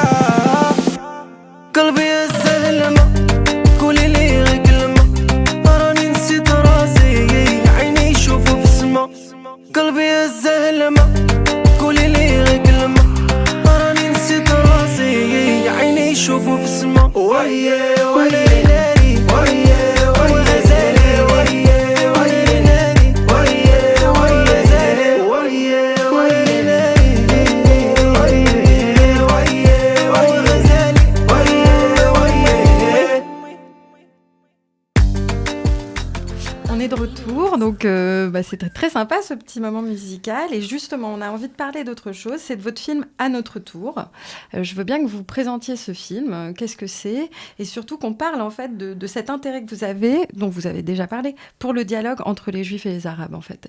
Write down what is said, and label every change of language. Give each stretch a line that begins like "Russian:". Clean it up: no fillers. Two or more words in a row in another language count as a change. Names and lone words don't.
Arabic: قلبي يا زلمة، قولي لي كلمة راني نسيت راسي عيني يشوفوا في السما قلبي يا زلمة قولي لي غير كلمة راني نسيت راسي عيني يشوفوا في السما ويا ويا ناري ويا ويا زالي ويا ويا ناري ويا ويا زالي ويا ويا ناري ويا ويا زالي ويا ويا.
French: On on est de retour, donc c'était très sympa ce petit moment musical. Et justement, on a envie de parler d'autre chose, c'est de votre film À notre tour. Je veux bien que vous présentiez ce film, qu'est-ce que c'est, et surtout qu'on parle en fait de cet intérêt que vous avez, dont vous avez déjà parlé, pour le dialogue entre les Juifs et les Arabes en fait.